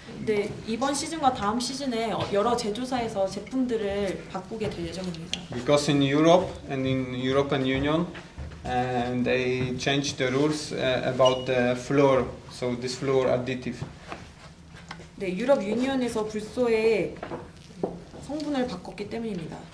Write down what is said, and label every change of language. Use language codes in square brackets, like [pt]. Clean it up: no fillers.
[ko] 네, 이번 시즌과 다음 시즌에 여러 제조사에서 제품들을 바꾸게 될 예정입니다. [en] Because in Europe and in European Union, and they changed the rules about the fluor, so this fluor additive. [ko] 네, 유럽 유니언에서 불소의 성분을 바꿨기 때문입니다.